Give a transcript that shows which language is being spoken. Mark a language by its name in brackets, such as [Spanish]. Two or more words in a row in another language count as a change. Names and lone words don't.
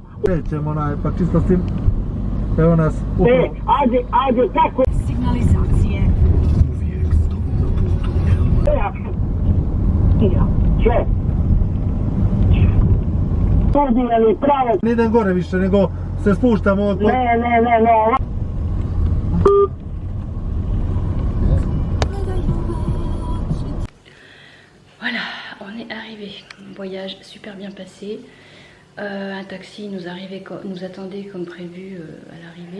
[Croatian] Krećemo pa čisto s tim, evo nas. Ajde kako? Signalizacije. Če? Podijeli pravo. Ne idem gore više, nego se spuštamo. Ne. [French] Voilà, on est arrivé. Voyage super bien passé. Un taxi nous attendait comme prévu à l'arrivée.